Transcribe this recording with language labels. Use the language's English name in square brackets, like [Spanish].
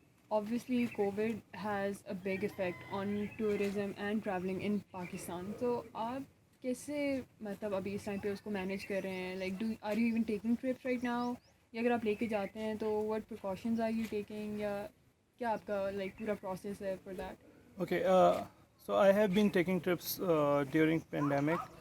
[English] Obviously, COVID has a big effect on tourism and traveling in Pakistan. [Urdu] So, آپ کیسے مطلب ابھی اس time پہ اس کو مینیج کر رہے ہیں؟ [English] Like are you even taking trips right now? [Urdu] یا اگر آپ لے کے جاتے ہیں تو [English] what precautions are you taking؟ [Urdu] یا کیا آپ کا لائک پورا پروسیس ہے [English] For that? Okay, so I have been taking trips during pandemic.